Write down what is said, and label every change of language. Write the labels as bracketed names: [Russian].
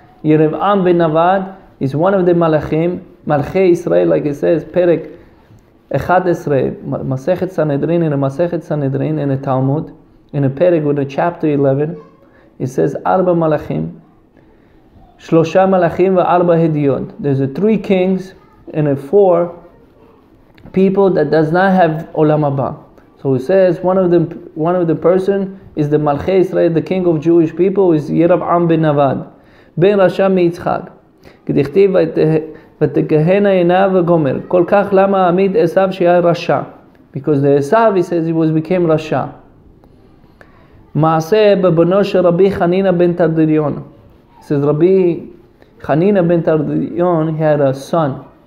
[English] Yerev'am ben Navad is one of the Malachim, Malchei Israel, like it says, Perek 11, Masechet Sanhedrin, in a Masechet Sanhedrin, in a Talmud, in a Perek with a chapter 11, it says, Arba Malachim, Shlosha Malachim v'Arba Hediyot. There's a 3 kings and a 4 people that does not have Olam Haba. So it says, one of the person is the Malchei Israel, the king of Jewish people, is Yerev'am ben Navad. [Hebrew] Ben Rasha מיצחק, כדכתיב ותכהנה עיניו וגומר, כל כך למה עמיד עשיו שהיה רשע? [English] Because the Esav, he says, he became רשע. [Hebrew] מעשה בבנו של רבי חנינא בן תרדיון. [English] He says, Rabbi Chanina ben Tardion, he had a son.